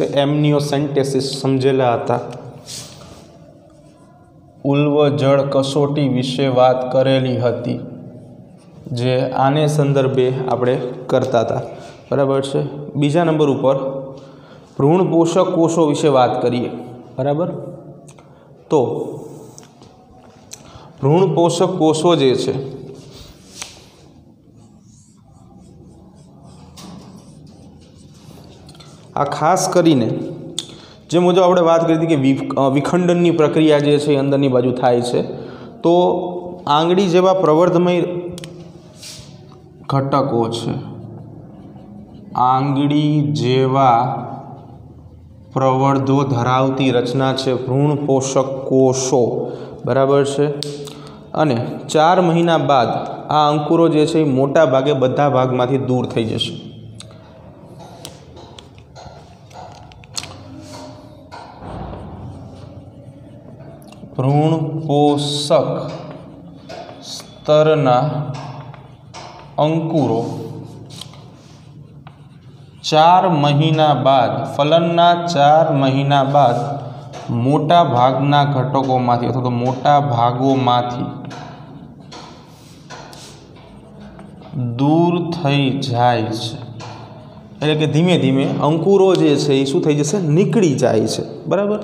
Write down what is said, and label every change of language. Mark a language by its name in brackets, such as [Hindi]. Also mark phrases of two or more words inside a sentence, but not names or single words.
[Gujarati] એમનિયોસેન્ટેસિસ સમજેલા હતા. ઉલ્વ જળ કસોટી વિષે બાત કરેલી હતી જે આને સંદર્ભે આપણે કરતા હતા। બરાબર હૈ. બીજા નંબર પર ભ્રૂણ પોષક કોષોં વિષે બાત કરિએ. બરાબર। તો ભ્રૂણ પોષક કોષોં જે છે આ ખાસ કરીને જે મુજબ આપણે બાત કરી થી કિ વિખંડનની પ્રક્રિયા જે છે અંદરની બાજૂ થાય છે, તો આંગળી જેવા પ્રવર્ધમય ઘટકો છે, આંગળી જેવા પ્રવર્ધો ધરાવતી રચના છે ભ્રૂણ પોષક કોષો। બરાબર છે. અને 4 મહીના બાદ આ અંકુરો જે છે મોટા ભાગે બધા ભાગમાંથી દૂર થઈ જશે। ભ્રૂણ પોષક સ્તરના અંકુરો 4 મહિના બાદ ફલનના 4 મહિના બાદ મોટા ભાગના ઘટકોમાંથી અથવા તો મોટા ભાગોમાંથી દૂર થઈ જાય છે, એટલે કે ધીમે ધીમે અંકુરો જે છે એ શું થઈ જશે, નીકળી જાય છે, બરાબર.